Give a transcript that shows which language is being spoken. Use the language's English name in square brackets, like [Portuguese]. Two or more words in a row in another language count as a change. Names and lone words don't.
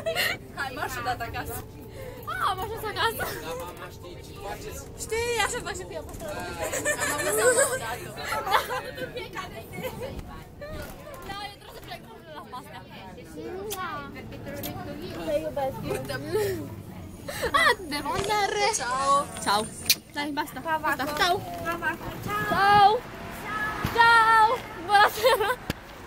[Romanian] Hai, marș o dată acasă. Am ajuns acasă. Dar mama știe ce faceți? Știi, așa fac și eu. Am avut seama odată. Da, eu trebuie să plec la pastea. Te iubesc. [Italian] Devo andare. Ciao. Ciao. Dai, basta. Basta. Ciao. Ciao. Ciao. Ciao. Buonasera.